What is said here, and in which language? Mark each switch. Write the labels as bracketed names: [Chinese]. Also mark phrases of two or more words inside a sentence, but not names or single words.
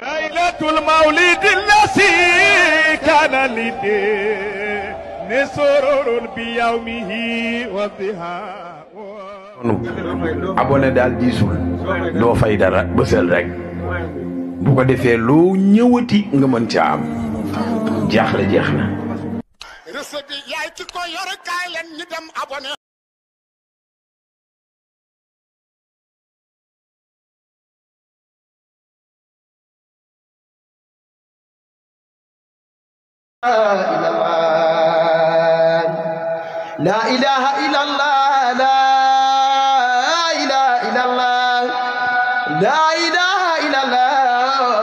[Arabic] المولد الذي كان لدين سرور بيومه وضحى [Wolof] abonné daal diisul doo fay dara bësal rek bu ko defee loo ñëwati nga mën ca am jaaxle jeex na. recette bi yaay ci ko yor kaay leen ñu dem abonné. [Arabic] لا إله إلا الله لا إله إلا الله لا إله إلا الله